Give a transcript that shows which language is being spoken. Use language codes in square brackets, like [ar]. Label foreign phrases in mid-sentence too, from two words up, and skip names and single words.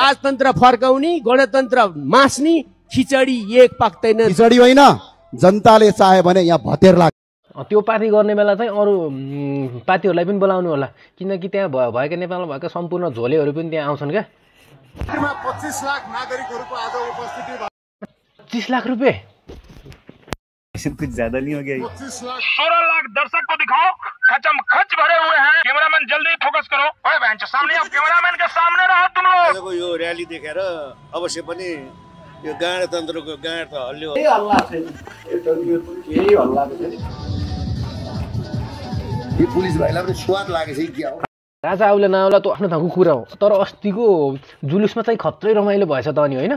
[ne] राजतन्त्र फर्काउने गणतन्त्र मास्ने खिचडी एक पाक्दैन खिचडी होइन जनताले चाहे भने यहाँ भतेर लाग्छ त्यो पार्टी गर्ने बेला चाहिँ अरू पार्टीहरूलाई पनि बोलाउनु होला किनकि त्यहाँ भएका नेपालमा भएका सम्पूर्ण झोलेहरू पनि त्यहाँ आउँछन् क्या 25 लाख नागरिकहरूको आज उपस्थिति [hi] 25 लाख रुपये कुछ ज्यादा नहीं हो गया 16 लाख दर्शक को दिखाओ खचम खच भरे हुए हैं कैमरामैन जल्दी फोकस करो ओए बहन सामने अब कैमरामैन के सामने रहो तुम लोग [ne] यो र्याली देखेर अवश्य पनि यो गणतन्त्रको गाँड त हल्लियो यो पुलिस भाइलाई पनि स्वाद लागेछ कि के हो राजा आउला नआउला त आफ्नो ठाउँको कुरा हो तर अस्तिको जुलुसमा चाहिँ खत्रै रमाइलो भएछ त अनि होइन